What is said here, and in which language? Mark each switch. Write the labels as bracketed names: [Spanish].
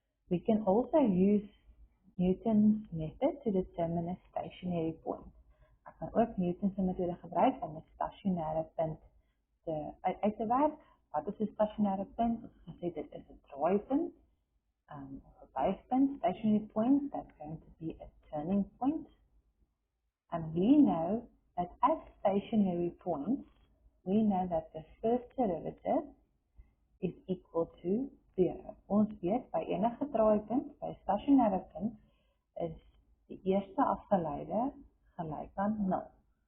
[English] We can also use Newton's method to determine a stationary point. [Afrikaans] Ek kan ook Newton's methode gebruik om 'n stasionêre punt uit te werk. Wat is 'n stasionêre punt? Ons het gesê dit is 'n draaipunt. [English] Of a base point, stationary point, that's going to be a turning point. And we know that at stationary points, we know that the first derivative is equal to 0. [Afrikaans] Ons weet, by enige draaipunt, by stationêre punt, is die eerste afgeleide gelyk aan 0.